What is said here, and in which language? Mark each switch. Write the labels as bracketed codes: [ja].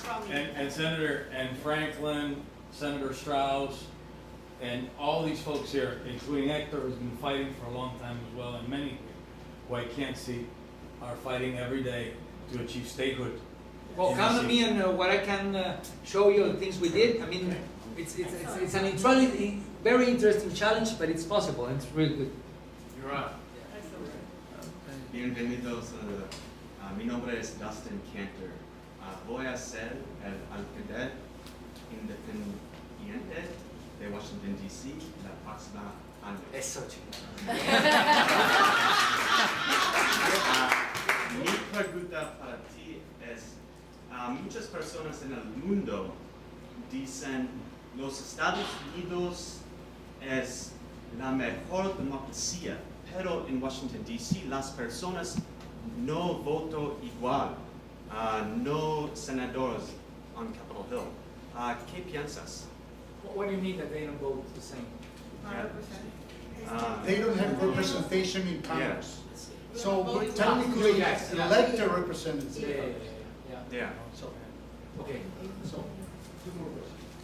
[en] And Senator Franklin, Senator Strauss, and all these folks here, including Hector, who's been fighting for a long time as well, and many who I can't see are fighting every day to achieve statehood. Well, count on me on what I can show you the things we did. I mean, it's an very interesting challenge, but it's possible and it's really good. You're right. [es] Bienvenidos. Mi nombre es Dustin Cantor. Voy a ser el alcalde independiente de Washington, D.C. la próxima año. Eso, chico. Mi pregunta para ti es, muchas personas en el mundo dicen los Estados Unidos es la mejor democracia, pero en Washington, D.C. las personas no votan igual, no senadores on Capitol Hill. ¿Qué piensas? [en] What do you mean that they don't vote the same? They don't have representation in Congress. Yeah. So we're technically elect a representative. Yeah. So, okay. So, 2 more questions.